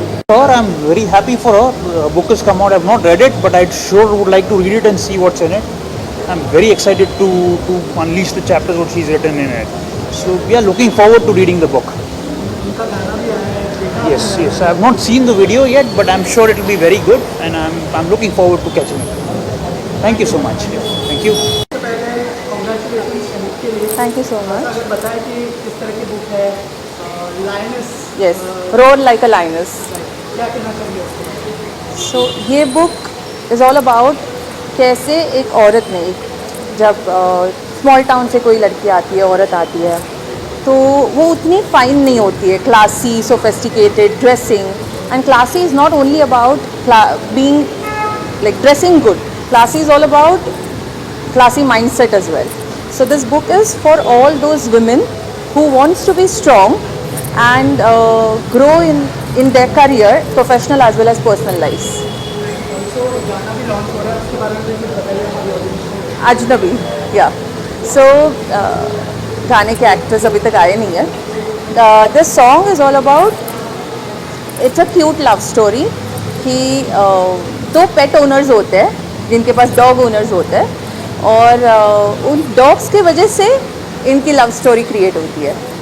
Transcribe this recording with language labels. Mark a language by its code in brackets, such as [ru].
[en] Her, I'm very happy for her. The book has come out. I've not read it, but I sure would like to read it and see what's in it. I'm very excited to unleash the chapters what she's written in it. So we are looking forward to reading the book. [hi] उनका गाना भी आया है, देखा [en] Yes, yes. I have not seen the video yet, but I'm sure it will be very good, and I'm looking forward to catching it. Thank you so much. Thank you. [hi] सबसे पहले congratulation संगीत के लिए। [en] Thank you so much. [hi] अगर बताएं कि किस तरह की बुक है, लायनस [en] Yes, roar like a lioness. [hi] क्या कहना चाहिए उसके बारे में? सो ये [en] book is all about [hi] कैसे एक औरत ने, जब स्मॉल टाउन से कोई लड़की आती है, औरत आती है, तो वो उतनी फाइन नहीं होती है, classy, sophisticated dressing. [en] And classy is not only about being like dressing good, classy is all about classy mindset as well. So this book is for all those women who wants to be strong and grow in their career, professional as well as personal lives. [hi] Also गाना भी launch हो रहा है, उसके बारे में भी कुछ बताइए हमारी ऑडियंस को। [en] Ajnabi, yeah. [hi] So गाने के एक्टर्स अभी तक आए नहीं हैं. [en] This song is all about, it's a cute love story [hi] कि दो पेट ओनर्स होते हैं जिनके पास डॉग ओनर्स होते हैं, और उन डॉग्स की वजह से इनकी लव स्टोरी क्रिएट होती है.